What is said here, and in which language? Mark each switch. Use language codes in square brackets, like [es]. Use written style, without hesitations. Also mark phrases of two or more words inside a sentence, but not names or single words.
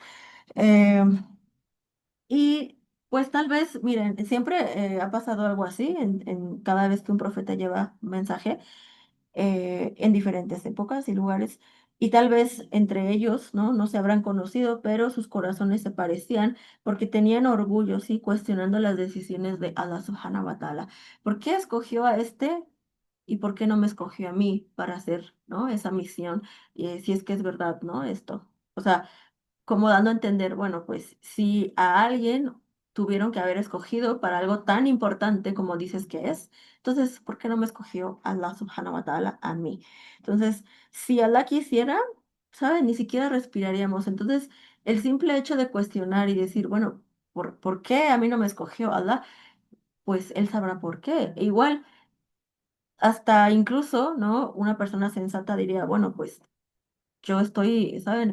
[es] eh, y pues tal vez, miren, siempre ha pasado algo así en cada vez que un profeta lleva mensaje en diferentes épocas y lugares. Y tal vez entre ellos, ¿no? No se habrán conocido, pero sus corazones se parecían porque tenían orgullo, ¿sí? Cuestionando las decisiones de [ar] الله سبحانه وتعالى. [es] ¿Por qué escogió a este y por qué no me escogió a mí para hacer, ¿no? Esa misión, si es que es verdad, ¿no? Esto. O sea, como dando a entender, bueno, pues si a alguien tuvieron que haber escogido para algo tan importante como dices que es, entonces, ¿por qué no me escogió [ar] الله سبحانه وتعالى [es] a mí? Entonces, si Allah quisiera, ¿saben? Ni siquiera respiraríamos. Entonces, el simple hecho de cuestionar y decir, bueno, ¿por qué a mí no me escogió Allah? Pues él sabrá por qué. E igual, hasta incluso, ¿no? Una persona sensata diría, bueno, pues yo estoy, ¿saben?